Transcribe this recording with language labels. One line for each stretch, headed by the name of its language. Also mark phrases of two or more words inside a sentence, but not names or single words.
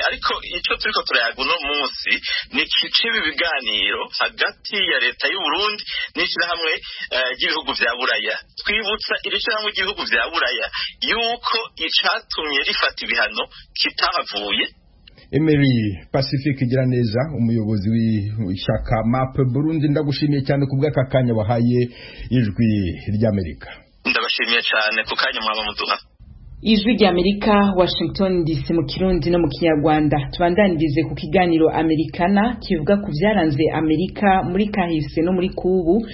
Rundi: Ariko ico turiko turayaga uno munsi ni cibi biganiro hagati ya leta y'u Burundi n'ishirahamwe ry'ibihugu vya Buraya. Twibutsa iri shirahamwe ry'ibihugu vya Buraya yuko icatumye rifata ibihano kitahavuye.
Kinyarwanda: Emery Pacifique Giraneza, umuyobozi w'ishyaka MAP Burundi, ndagushimiye cyane ku bw'aka kanya wahaye Ijwi ry'Amerika. Ndabashimiye cyane ku kanya mwaba muduha.
Rundi: Ijwi ry'Amerika, Washington DC, mu Kirundi no mu Kinyarwanda. Tubandanize ku kiganiro Amerikana kivuga ku byaranze Amerika muri kahise no muri kubu.